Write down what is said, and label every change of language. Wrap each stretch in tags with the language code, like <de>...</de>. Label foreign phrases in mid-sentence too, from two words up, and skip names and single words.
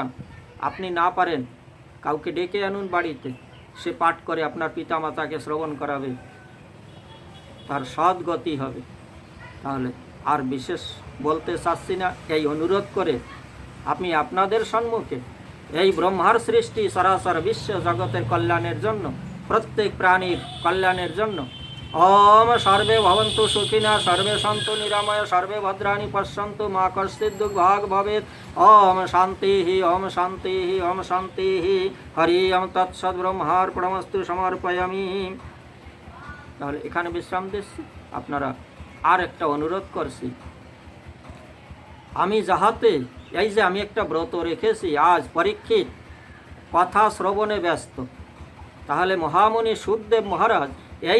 <bn>আপনি না পারেন, কাউকে ডেকে আনুন বাড়িতে, সে পাঠ করে আপনার পিতা মাতাকে শ্রবণ করাবে, তার সদ্গতি হবে। তাহলে আর বিশেষ বলতে চাচ্ছি না, এই অনুরোধ করে আমি আপনাদের সম্মুখে এই ব্রহ্মার সৃষ্টি সরাসর বিশ্ব জগতের কল্যাণের জন্য, প্রত্যেক প্রাণীর কল্যাণের জন্য,</bn> <sa>ওম সর্বে ভবন্তু সুখিনা, সর্বে সন্তু নিরাময়, সর্বে ভদ্রাণি পশ্যন্তু, মা কশ্চিৎ দুর্ভাগ ভবেৎ। ওম শান্তি, ওম শান্তি, ওম শান্তি। হরি ওম তৎসৎ। ব্রহ্মার্পণমস্তু সমর্পয়ামি।</sa> <bn>তাহলে এখানে বিশ্রাম দিচ্ছি। আপনারা আর একটা অনুরোধ করছি, আমি যাহাতে এই যে আমি একটা ব্রত রেখেছি, আজ পরীক্ষিত কথা শ্রবণে ব্যস্ত, তাহলে মহামুনি সুখদেব মহারাজ, এই</bn>